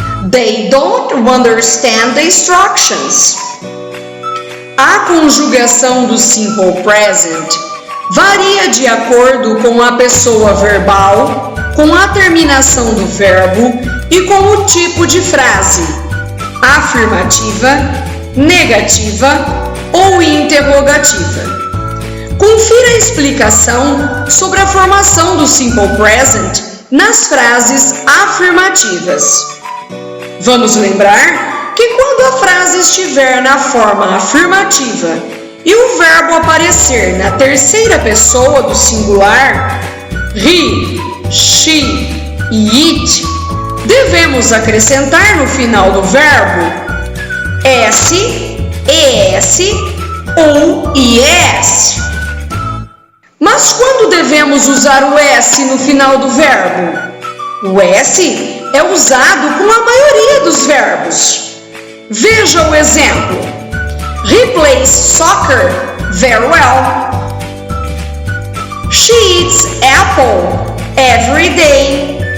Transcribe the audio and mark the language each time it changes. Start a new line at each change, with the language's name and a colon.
English: They don't understand the instructions.
Portuguese: A conjugação do Simple Present varia de acordo com a pessoa verbal, com a terminação do verbo e com o tipo de frase: afirmativa, negativa ou interrogativa. Confira a explicação sobre a formação do Simple Present nas frases afirmativas. Vamos lembrar que quando a frase estiver na forma afirmativa e o verbo aparecer na terceira pessoa do singular, he, she e it, devemos acrescentar no final do verbo s, es ou ies. Mas quando devemos usar o s no final do verbo? O s é usado com a maioria dos verbos. Veja o exemplo:
English: he plays soccer very well. She eats apple every day.